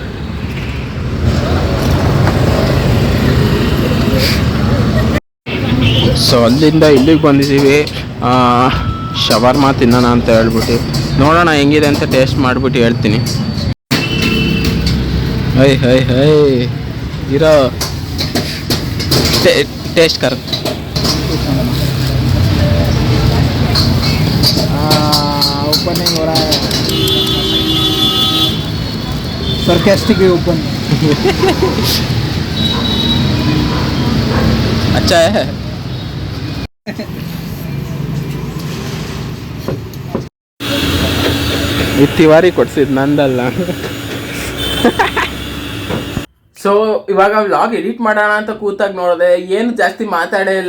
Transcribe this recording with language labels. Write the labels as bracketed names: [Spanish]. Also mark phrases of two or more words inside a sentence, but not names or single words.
[Kannada] ಸೊ ಅಲ್ಲಿಂದ ಇಲ್ಲಿಗೆ ಬಂದಿದ್ದೀವಿ ಶವರ್ಮಾ ತಿನ್ನೋಣ ಅಂತ ಹೇಳ್ಬಿಟ್ಟು. ನೋಡೋಣ ಹೆಂಗಿದೆ ಅಂತ ಟೇಸ್ಟ್ ಮಾಡಿಬಿಟ್ಟು ಹೇಳ್ತೀನಿ. [English] hi hero [Hindi] टेस्ट कर ओपनिंग हो रहा है, [English] sarcastic open. [Hindi] अच्छा है. [Kannada] ಈ ತಿವಾರಿ ಕೊಡ್ಸಿದ್ ನಂದಲ್ಲ. ಸೊ ಇವಾಗ ವ್ಲಾಗ್ ಎಡಿಟ್ ಮಾಡೋಣ ಅಂತ ಕೂತಾಗ ನೋಡಿದೆ, ಏನು ಜಾಸ್ತಿ ಮಾತಾಡೇ ಇಲ್ಲ.